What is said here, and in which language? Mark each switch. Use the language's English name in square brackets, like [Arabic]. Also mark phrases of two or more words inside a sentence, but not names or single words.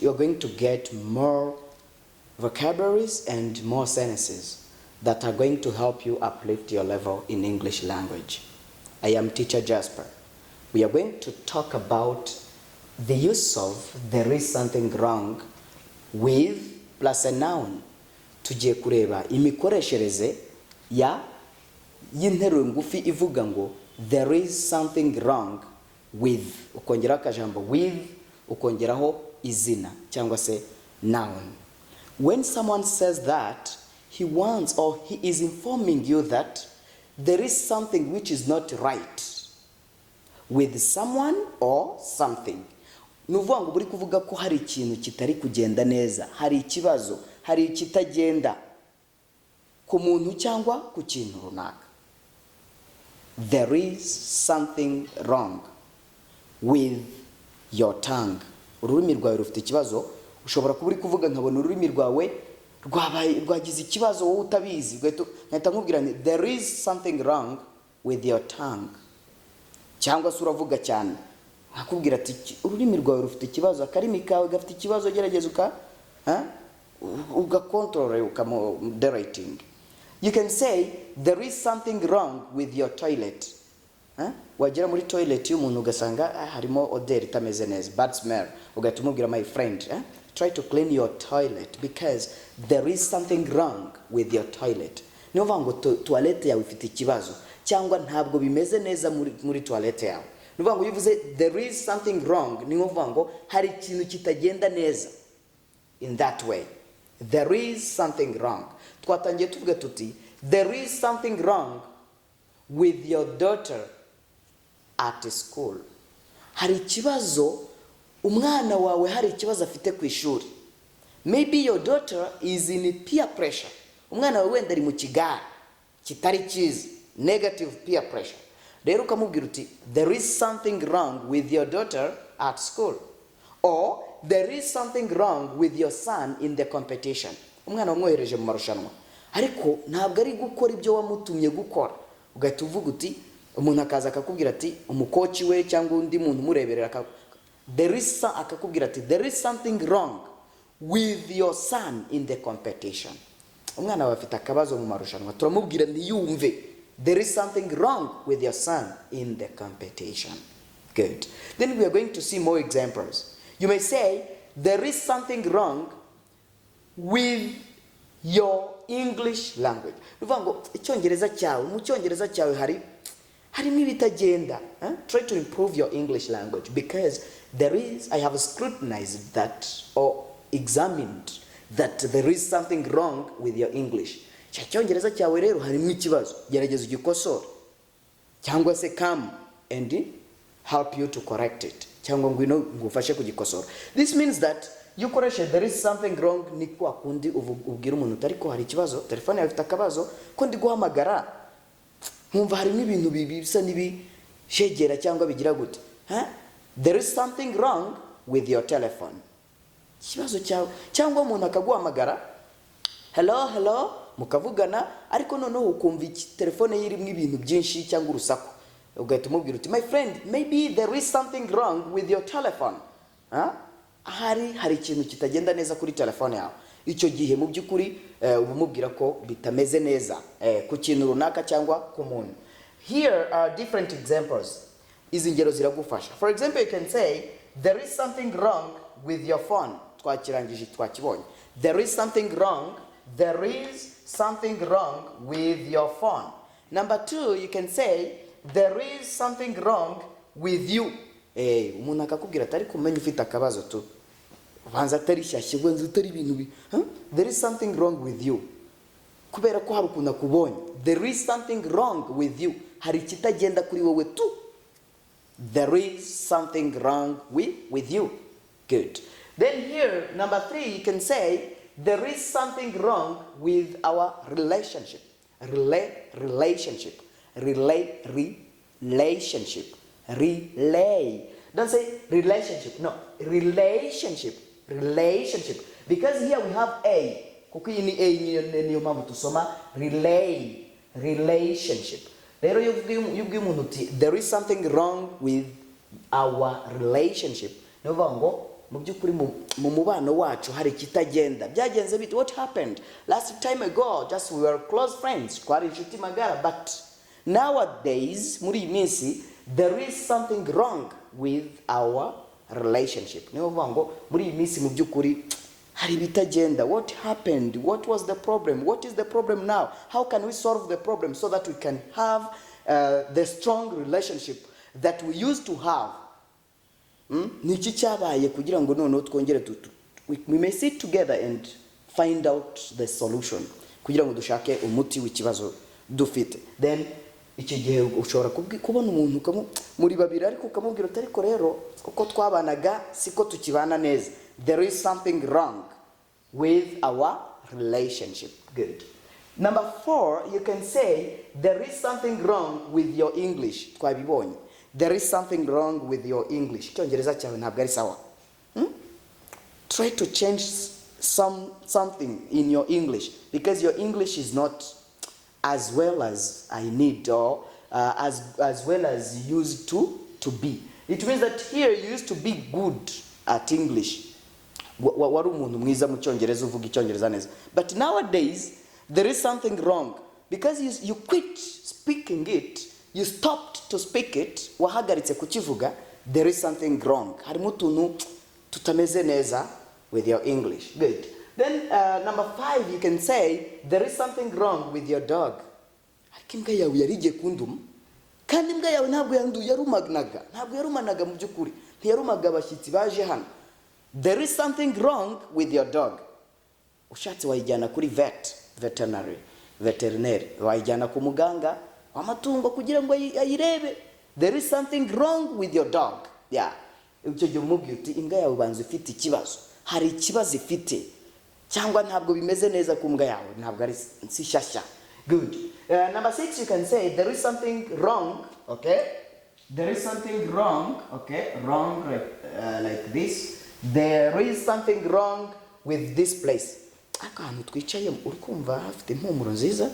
[English] You're going to get more vocabularies and more sentences that are going to help you uplift your level in English language. I am Teacher Jasper. We are going to talk about the use of there is something wrong with plus a noun. [Kinyarwanda] Tugiye kureba imikoreshereje y'interuro ngufi ivuga ngo [English] there is something wrong with, [Kinyarwanda] ukongeraho akajambo with, ukongeraho izina cyangwa se noun. [English] When someone says that, he wants or he is informing you that there is something which is not right with someone or something. [Kinyarwanda] Nuvuga ngo buri kuvuga ko hari ikintu kitari kugenda neza, hari ikibazo, hari ikitagenda ku muntu cyangwa ku kintu runaka. [English] There is something wrong with your tongue. [Kinyarwanda] Ururimi rwawe rufite ikibazo, ushobora kuba uri kuvuga nkabona ururimi rwawe rwagize ikibazo wowe utabizi, ngahita nkubwira nti [English] there is something wrong with your tongue. [Kinyarwanda] Cyangwa se uravuga cyane akubwira ati ururimi rwawe rufite ikibazo, akarimi kawe gafite ikibazo, gerageza ugakontorore ukamoderating. [English] You can say there is something wrong with your toilet. [Kinyarwanda] Wagera muri toilet y'umuntu ugasanga harimo odeur itameze neza, [English] bad smell, [Kinyarwanda] ugahita umubwira [English] my friend, try to clean your toilet because there is something wrong with your toilet. [Kinyarwanda] Niyo mvuga ngo toilette yawe ifite ikibazo cyangwa ntabwo bimeze neza muri toilette yawe. Niyo mvuga ngo uvuze there is something wrong, niyo mvuga ngo hari ikintu kitagenda neza. [English] In that way, there is something wrong. [Kinyarwanda] Twatangiye tuvuga tuti [English] there is something wrong with your daughter at school. [Kinyarwanda] Hari ikibazo, umwana wawe hari ikibazo afite ku ishuri. [English] Maybe your daughter is in peer pressure. [Kinyarwanda] Umwana wawe wenda ari mu kigare kitari cyiza, negative peer pressure. Rero ukamubwira uti [English] there is something wrong with your daughter at school, or there is something wrong with your son in the competition. [Kinyarwanda] Umwana wamwohereje mu marushanwa ariko ntabwo ari gukora ibyo wamutumye gukora, ugahita uvuga uti umuntu akaza akakubwira ati umukoci we cyangwa undi muntu mureberera akakubwira ati [English] there is something wrong with your son in the competition. [Kinyarwanda] Umwana wawe afite akabazo mu marushanwa, turamubwira ntiyumve [English] there is something wrong with your son in the competition. Good. Then we are going to see more examples. You may say there is something wrong with your English language. [Kinyarwanda] Uvuga ngo Icyongereza cyawe, mu Cyongereza cyawe harimo ibitagenda. [English] Try to improve your English language because I have scrutinized that or examined that there is something wrong with your English. [Kinyarwanda] Icyongereza cyawe rero harimo ikibazo, gerageza ugikosore cyangwa se [English] come and help you to correct it. [Kinyarwanda] Cyangwa ngwino ngufashe kugikosora. [English] This means that Dukoresha there is something wrong, [Kinyarwanda] ni kwa kundi ubwira umuntu utari ko hari ikibazo, telefone yawe ifite akabazo, ko ndi guhamagara nkumva harimo ibintu bisa n'ibishegera cyangwa bigira gute. [English] There is something wrong with your telephone. [Kinyarwanda] Ikibazo cyawe cyangwa umuntu akaguhamagara hello mukavugana ariko noneho ukumva telefone yirimo ibintu byinshi cyangwa urusaku, ugahita umubwira uti [English] my friend maybe there is something wrong with your telephone. [Kinyarwanda] Hari ikintu kitagenda neza kuri telefone yawe. Icyo gihe mu byukuri ubumubwira ko bitameze neza ku kintu runaka cyangwa ku muntu. [English] Here are different examples. [Kinyarwanda] Izi ngero ziragufasha. [English] For example, you can say there is something wrong with your phone. [Kinyarwanda] Twakirangije twakibonye. [English] There is something wrong with your phone. Number 2, you can say there is something wrong with you. [Kinyarwanda] Umuntu akakubwira atari kumenya ufite akabazo tu. Banza atari shyashye wenze utari ibintu [English] there is something wrong with you. [Kinyarwanda] Kubera ko hari ukunda kubonye. [English] There is something wrong with you. [Kinyarwanda] Hari kitagenda kuri wowe tu. [English] there is something wrong with you. Good. Then here, number 3, you can say, there is something wrong with our relationship. Relationship. Relationship. Relay. Don't say relationship. No. Relationship. Relationship. Because here we have A. [Kinyarwanda] Kuko iyi ni A niyo mpamvu tusoma relay. [English] Relationship. [Kinyarwanda] Rero iyo ubwiye umuntu uti [English] there is something wrong with our relationship. [Kinyarwanda] Niyo bavuga ngo mu by'ukuri mu mubano wacu hari kitagenda. Byagenze bite? [English] What happened? Last time ago, just we were close friends. [Kinyarwanda] Twari inshuti magara, [English] but nowadays, [Kinyarwanda] muri iyi minsi, [English] there is something wrong with our relationship. [Kinyarwanda] Niyo bavuga ngo muri iyi minsi mu by'ukuri hari bitagenda. [English] What happened? What was the problem? What is the problem now? How can we solve the problem so that we can have the strong relationship that we used to have? [Kinyarwanda] Niki cyabaye kugira ngo noneho twongere [English] we may sit together and find out the solution [Kinyarwanda] kugira ngo dushake umuti w'ikibazo dufite. Then iki gihe ushobora kubona umuntu muri babiri ariko ukamubwira uti ariko rero uko twabanaga siko tukibana neza. [English] There is something wrong with our relationship. Good. Number 4, you can say there is something wrong with your English. [Kinyarwanda] Twabibonye. [English] There is something wrong with your English. [Kinyarwanda] Icyongereza cyawe ntabwo ari sawa. [English] Try to change something in your English because your English is not as well as I need or as well as you used to be. It means that here you used to be good at English. [Kinyarwanda] Wari umuntu mwiza mu Cyongereza uvuga Icyongereza neza. [English] But nowadays there is something wrong because you quit speaking it. You stopped to speak it, [Kinyarwanda] wahagaritse kukivuga, [English] there is something wrong. [Kinyarwanda] Harimo utuntu tutameze neza [English] with your English. Good. Then number 5, you can say, there is something wrong with your dog. [Kinyarwanda] Ariko imbwa yawe yarige kunduma, kandi imbwa yawe ntabwo yarumanaga mu by'ukuri. Ntiyarumaga abashyitsi baje hano. [English] There is something wrong with your dog. [Kinyarwanda] Ushatse wayijyana kuri veterinary. Wayijyana ku muganga amatungo kugira ngo ayirebe. [English] There is something wrong with your dog. Yeah. [Kinyarwanda] Icyo gihe umubwiye uti imbwa yawe banze ifite ikibazo. Hari ikibazo ifite. Cyangwa ntabwo bimeze neza ku mbwa yawe. Ntabwo ari shyashya. [English] Good. Number 6, you can say there is something wrong. Okay. There is something wrong. Okay. Wrong like this. There is something wrong with this place. [Kinyarwanda] Akantu twicaye uri kumva hafite impumuro nziza.